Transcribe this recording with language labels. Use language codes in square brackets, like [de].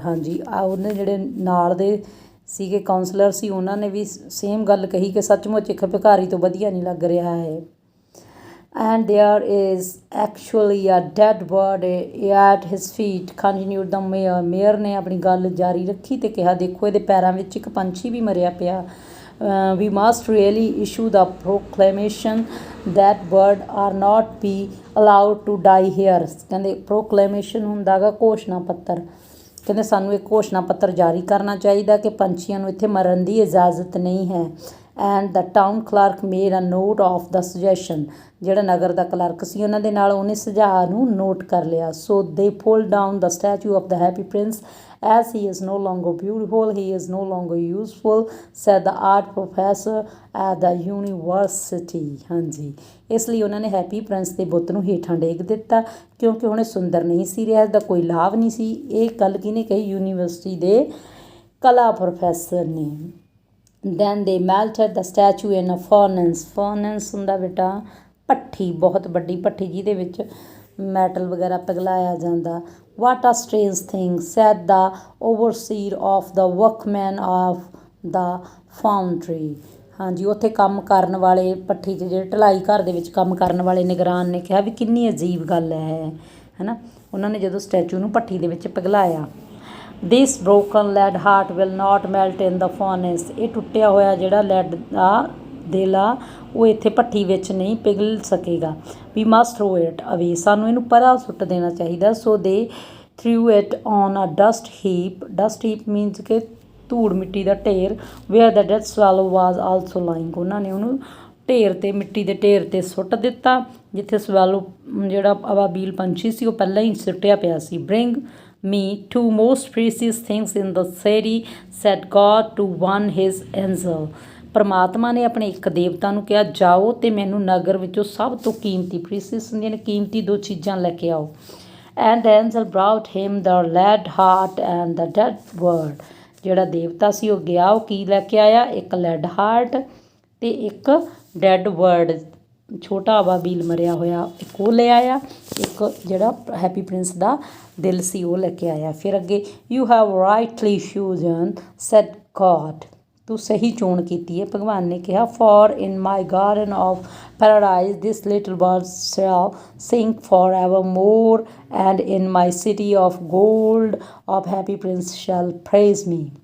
[pa] ਹਾਂਜੀ, ਉਹਨੇ ਜਿਹੜੇ ਨਾਲ ਦੇ ਸੀਗੇ ਕਾਉਂਸਲਰ ਸੀ ਉਹਨਾਂ ਨੇ ਵੀ ਸੇਮ ਗੱਲ ਕਹੀ ਕਿ ਸੱਚਮੁੱਚ ਇੱਕ ਭਿਖਾਰੀ ਤੋਂ ਵਧੀਆ ਨਹੀਂ ਲੱਗ ਰਿਹਾ ਹੈ। [en] And there is actually a dead bird at his feet, continued the mayor. [pa] Mayor ਨੇ ਆਪਣੀ ਗੱਲ ਜਾਰੀ ਰੱਖੀ ਅਤੇ ਕਿਹਾ ਦੇਖੋ ਇਹਦੇ ਪੈਰਾਂ ਵਿੱਚ ਇੱਕ ਪੰਛੀ ਵੀ ਮਰਿਆ ਪਿਆ। [en] We must really issue the proclamation that bird are not be allowed to die here. [pa] ਕਹਿੰਦੇ ਪ੍ਰੋਕਲੇਮੇਸ਼ਨ ਹੁੰਦਾ ਗਾ ਘੋਸ਼ਣਾ ਪੱਤਰ, ਕਹਿੰਦੇ ਸਾਨੂੰ ਇੱਕ ਘੋਸ਼ਣਾ ਪੱਤਰ ਜਾਰੀ ਕਰਨਾ ਚਾਹੀਦਾ ਕਿ ਪੰਛੀਆਂ ਨੂੰ ਇੱਥੇ ਮਰਨ ਦੀ ਇਜਾਜ਼ਤ ਨਹੀਂ ਹੈ। [en] and the town clerk made a note of the suggestion, [pa] ਜਿਹੜਾ ਨਗਰ ਦਾ ਕਲਰਕ ਸੀ ਉਹਨਾਂ ਦੇ ਨਾਲ ਉਹਨੇ ਸੁਝਾਅ ਨੂੰ ਨੋਟ ਕਰ ਲਿਆ। [en] So they pull down the statue of the Happy Prince as he is no longer beautiful, he is no longer useful, said the art professor at the university. [pa] ਹਾਂਜੀ, ਇਸ ਲਈ ਉਹਨਾਂ ਨੇ ਹੈਪੀ ਪ੍ਰਿੰਸ ਦੇ ਬੁੱਤ ਨੂੰ ਹੇਠਾਂ ਡੇਗ ਦਿੱਤਾ ਕਿਉਂਕਿ ਹੁਣ ਇਹ ਸੁੰਦਰ ਨਹੀਂ ਸੀ ਰਿਹਾ, ਇਸਦਾ ਕੋਈ ਲਾਭ ਨਹੀਂ ਸੀ। ਇਹ ਗੱਲ ਕਿਹਨੇ ਕਹੀ? ਯੂਨੀਵਰਸਿਟੀ ਦੇ ਕਲਾ ਪ੍ਰੋਫੈਸਰ ਨੇ। [en] Then they melted the statue in a furnace. [pa] Furnace ਹੁੰਦਾ ਬੇਟਾ ਭੱਠੀ, ਬਹੁਤ ਵੱਡੀ ਭੱਠੀ ਜਿਹਦੇ ਵਿੱਚ ਮੈਟਲ ਵਗੈਰਾ ਪਿਘਲਾਇਆ ਜਾਂਦਾ। [en] What a strange thing, said the overseer of the workmen of the foundry. [pa] ਹਾਂਜੀ, ਉੱਥੇ ਕੰਮ ਕਰਨ ਵਾਲੇ ਭੱਠੀ 'ਚ ਜਿਹੜੇ ਢਲਾਈ ਘਰ ਦੇ ਵਿੱਚ ਕੰਮ ਕਰਨ ਵਾਲੇ ਨਿਗਰਾਨ ਨੇ ਕਿਹਾ ਵੀ ਕਿੰਨੀ ਅਜੀਬ ਗੱਲ ਹੈ ਨਾ। ਉਹਨਾਂ ਨੇ ਜਦੋਂ ਸਟੈਚੂ ਨੂੰ ਭੱਠੀ ਦੇ ਵਿੱਚ ਪਿਘਲਾਇਆ। [en] This broken lead heart will not melt in the furnace. [pa] ਇਹ ਟੁੱਟਿਆ ਹੋਇਆ ਜਿਹੜਾ ਲੈਡ ਦਾ ਦਿਲ ਆ ਉਹ ਇੱਥੇ ਭੱਠੀ ਵਿੱਚ ਨਹੀਂ ਪਿਘਲ ਸਕੇਗਾ। [en] We must throw it away. [pa] ਸਾਨੂੰ ਇਹਨੂੰ ਪਰਾਂ ਸੁੱਟ ਦੇਣਾ ਚਾਹੀਦਾ। [en] So they threw it on a dust heap. Dust heap means [pa] ਕਿ ਧੂੜ ਮਿੱਟੀ ਦਾ ਢੇਰ। [en] Where the dead swallow was also lying. [pa] ਉਹਨਾਂ ਨੇ ਉਹਨੂੰ ਢੇਰ 'ਤੇ, ਮਿੱਟੀ ਦੇ ਢੇਰ 'ਤੇ ਸੁੱਟ ਦਿੱਤਾ ਜਿੱਥੇ ਸਵੈਲੋ ਜਿਹੜਾ ਅਬਾਬੀਲ ਪੰਛੀ ਸੀ ਉਹ ਪਹਿਲਾਂ ਹੀ ਸੁੱਟਿਆ ਪਿਆ ਸੀ। [en] Bring me two most precious things in the city, said God to one his angel. [pa] ਪਰਮਾਤਮਾ ਨੇ ਆਪਣੇ ਇੱਕ ਦੇਵਤਾ ਨੂੰ ਕਿਹਾ ਜਾਓ ਅਤੇ ਮੈਨੂੰ ਨਗਰ ਵਿੱਚੋਂ ਸਭ ਤੋਂ ਕੀਮਤੀ, ਪ੍ਰੀਸੀਅਸ ਹੁੰਦੀਆਂ ਨੇ ਕੀਮਤੀ, 2 ਚੀਜ਼ਾਂ ਲੈ ਕੇ ਆਓ। [en] And the angel brought him the lead heart and the dead bird. [pa] ਜਿਹੜਾ ਦੇਵਤਾ ਸੀ ਉਹ ਗਿਆ, ਉਹ ਕੀ ਲੈ ਕੇ ਆਇਆ? ਇੱਕ ਲੈਡ ਹਾਰਟ ਅਤੇ ਇੱਕ [en] dead bird, [pa] ਛੋਟਾ ਅਬਾਬੀਲ ਮਰਿਆ ਹੋਇਆ, ਇੱਕ ਉਹ ਲੈ ਆਇਆ। ਇੱਕ ਜਿਹੜਾ ਹੈਪੀ ਪ੍ਰਿੰਸ ਦਾ ਦਿਲ ਸੀ ਉਹ ਲੈ ਕੇ ਆਇਆ। ਫਿਰ ਅੱਗੇ [en] You have rightly chosen, said God. [pa] ਤੂੰ ਸਹੀ ਚੋਣ ਕੀਤੀ ਹੈ, ਭਗਵਾਨ ਨੇ ਕਿਹਾ। [en] For in my garden of paradise this little bird shall sing forevermore, and in my city of gold of happy prince shall praise me.